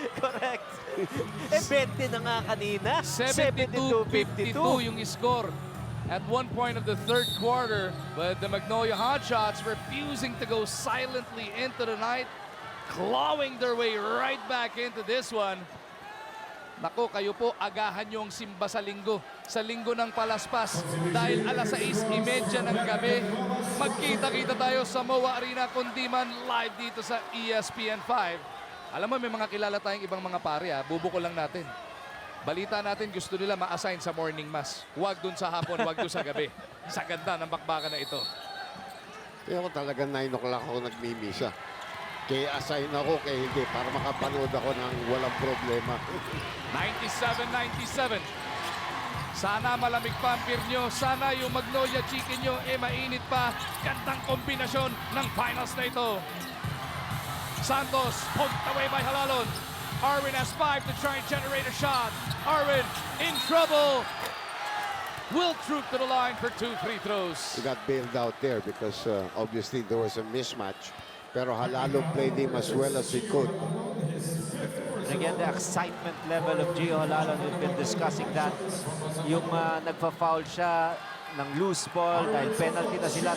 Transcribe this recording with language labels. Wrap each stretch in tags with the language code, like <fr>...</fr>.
<tl>Correct. 20 na nga kanina.</tl> <en>72-52 yung score at one point of the third quarter. But the Magnolia Hotshots refusing to go silently into the night, clawing their way right back into this one.</en> <tl>Nako, kayo po, agahan yung simba sa linggo ng palaspas. Dahil alas 6:30 ng gabi, magkita-kita tayo sa MOA Arena, kundi man live dito sa ESPN 5. Alam mo, may mga kilala tayong ibang mga pare, bubuko lang natin. Balita natin gusto nila ma-assign sa morning mass. Huwag dun sa hapon, huwag dun sa gabi. Sa ganda ng bakbakan na ito. Kaya ako talaga 9 o'clock ako nagmimisa. Kaya assign ako, kaya hindi, para makapanood ako ng walang problema. 97-97. Sana malamig pa ang beer nyo. Sana yung Magnolia chicken nyo mainit pa. Gandang kombinasyon ng finals na ito.</tl> <en>Santos, poked away by Halalon. Arwin has 5 to try and generate a shot. Arwin in trouble. Will troop to the line for 2 free throws. He got bailed out there because obviously there was a mismatch.</en> <tl>Pero Halalo played him as well as he could.</tl> <en>And again, the excitement level of Gio Halalon, we've been discussing that.</en> <tl>Yung nagpa-foul siya ng loose ball dahil penalty na sila.</tl>